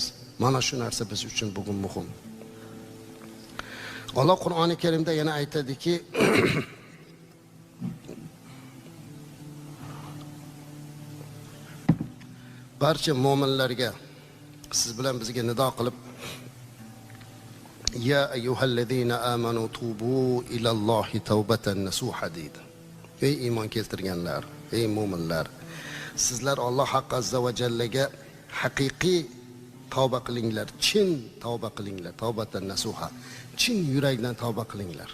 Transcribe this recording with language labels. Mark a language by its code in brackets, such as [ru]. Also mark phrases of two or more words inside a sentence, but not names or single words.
[uz] Mana shu narsa biz uchun bugun muhim. Alloh Qur'oni Karimda yana aytadiki, barcha mu'minlarga siz bilan bizga nido qilib, [ar] يا أيها الذين آمنوا توبوا إلى الله توبة نصوحا deydi. [uz] Ey iymon keltirganlar, ey mu'minlar, sizlar Alloh [ar] عز وجل [uz] haqiqiy tavba qilinglar, chin tavba qilinglar, [ar] توبة نصوحا, [uz] chin yurakdan tavba qilinglar.